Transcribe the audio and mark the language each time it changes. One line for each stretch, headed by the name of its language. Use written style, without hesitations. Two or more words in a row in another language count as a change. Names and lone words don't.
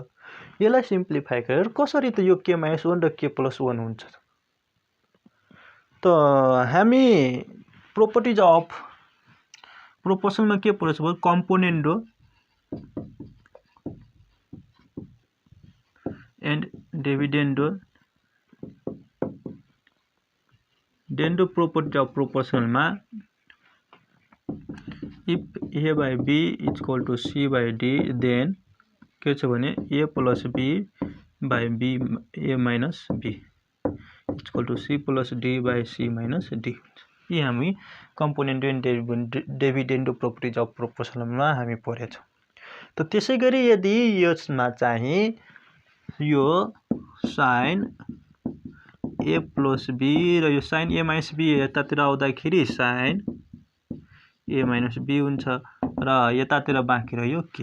Nepali: यसलाई सिम्प्लिफाई गरेर कसरी त यो
English: k minus 1
Nepali: र
English: k plus 1
Nepali: हुन्छ त हामी
English: properties of proportion
Nepali: के पढ्छ भने
English: componendo and dividendo property of proportion if A by B equal to C by D then
Nepali: के छ भने
English: A plus B by B A minus B equal to C plus D by C minus D हुन्छ।
Nepali: यी हामी
English: component and dividend properties of proportional
Nepali: हामी पढेछौँ। त त्यसै गरी यदि यसमा चाहिँ यो
English: sine A plus B
Nepali: र यो
English: sine A minus B
Nepali: यतातिर आउँदाखेरि
English: sine A minus B
Nepali: हुन्छ र यतातिर बाँकी रह्यो के।